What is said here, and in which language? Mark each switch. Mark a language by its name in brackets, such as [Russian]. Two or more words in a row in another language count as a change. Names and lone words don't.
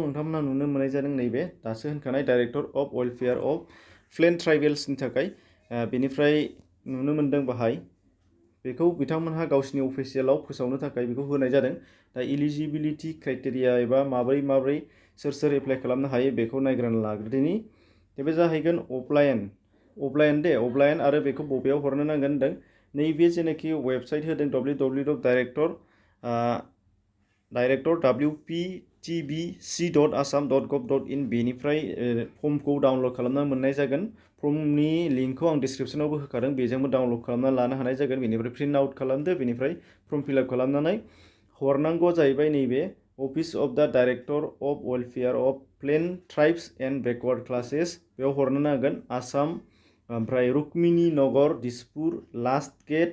[Bodo] नोंथांमोना नुनो मोननाय जादों नैबे दासो होनखानाय [English] Director of Welfare of Plain Tribalsनि [Bodo] थाखाय बेनिफ्राय नुनो मोनदों बाहाय बेखौ बिथांमोनहा गावसिनि अफिसियेलाव फोसावनो थाखाय बेखौ होनाय जादों दा [English] eligibility criteria [Bodo] एबा माबोरै सोर एप्लाइ खालामनो हायो बेखौ नायग्रोना लाग्रोदिनि बे जाहैगोन अफलाइन आरो बेखौ बबेयाव हरनो नांगोन होनदों नैबे जेनाखि वेबसाइट होदों www.wptbc.assam.gov.in बेनिफ्राय फर्मखौ डाउनलड खालामना मोननाय जागोन फर्मनि लिंकखौ आं डिसक्रिपसनावबो होखादों बेजोंबो डाउनलड खालामना लानो हानाय जागोन बेनिफ्राय [English] print out [Bodo] खालामदो बेनिफ्राय फर्म फिलआप खालामनानै हरनांगौ जाहैबाय नैबे [English] Office of the Director of Welfare of Plain Tribes and Backward Classes [Bodo] बेयाव हरनो नांगोन [English] आसाम ओमफ्राय रुक्मिणी नगर दिसपुर लास्ट गेट